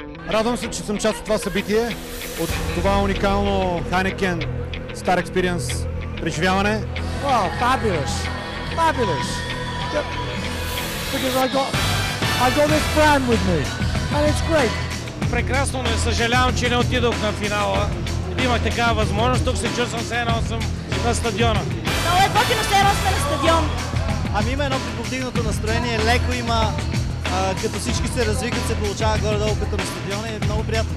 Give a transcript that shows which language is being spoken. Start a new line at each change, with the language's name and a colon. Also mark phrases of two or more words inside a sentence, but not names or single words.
Bulgarian: Радвам се, че съм част от това събитие, от това уникално Heineken Star Experience преживяване.
English: Wow, fabulous. Fabulous. Because I got this brand with me and it's great.
Bulgarian: Прекрасно, не съжалявам, че не отидох на финала. Имах такава възможност, тук се чувствам все едно съм на стадиона. Много е готино, все едно сме на стадион. Ами има едно повдигнато настроение, леко има, като всички се развикат, се получава горе-долу като на стадиона и е много приятно.